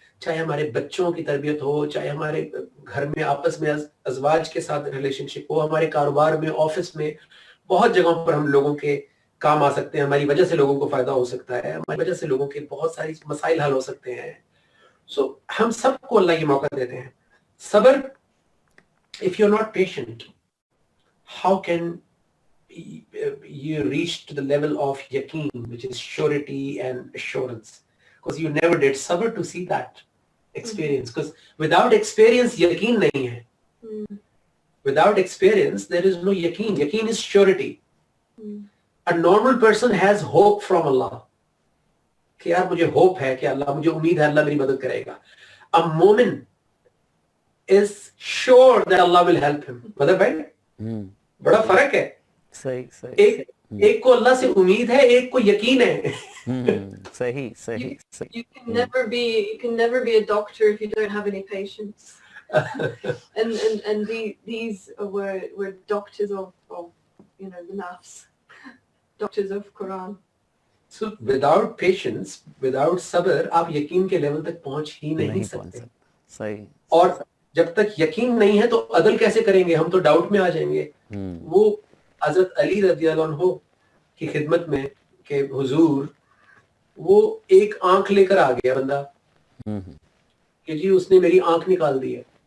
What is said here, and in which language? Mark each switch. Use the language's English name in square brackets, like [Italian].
[Urdu] چاہے ہمارے بچوں کی تربیت ہو, چاہے ہمارے گھر میں آپس میں ازواج کے ساتھ ریلیشن شپ ہو, ہمارے کاروبار میں, آفس میں, بہت جگہوں پر ہم لوگوں کے کام آ سکتے ہیں, ہماری وجہ سے لوگوں کو فائدہ ہو سکتا ہے, ہماری وجہ سے لوگوں کے بہت ساری مسائل حل ہو سکتے ہیں. سو ہم سب کو اللہ یہ موقع دیتے ہیں. [English] صبر, if you're not patient, how can you reach to the level of yaqeen, which is surety and assurance? Because you never did sabr to see that experience. Because without experience, yaqeen [Urdu] nahi hai. [English] Without experience, there is no yaqeen. Yaqeen is surety. A normal person has hope from Allah. [Urdu] کہ یار مجھے hope ہے کہ اللہ, مجھے امید ہے اللہ میری مدد کرے گا. [English] A مومن is sure that Allah will help him. [Urdu] مدد بھائی بڑا فرق ہے. صحیح. ایک کو اللہ سے امید ہے, ایک کو یقین ہے. صحیح. [English] You can never be a doctor if you don't have any patience. and these were doctors of the nafs, doctors of Quran. So without patience, without sabr, [Urdu] آپ یقین کے لیول تک پہنچ ہی نہیں سکتے. صحیح. اور جب تک یقین نہیں ہے تو عدل کیسے کریں گے؟ ہم تو ڈاؤٹ میں آ جائیں گے. وہ حضرت علی رضی اللہ عنہ کی خدمت میں کہ حضور, وہ ایک آنکھ لے کر آ گیا بندہ کہ جی اس نے میری آنکھ نکال دی ہے.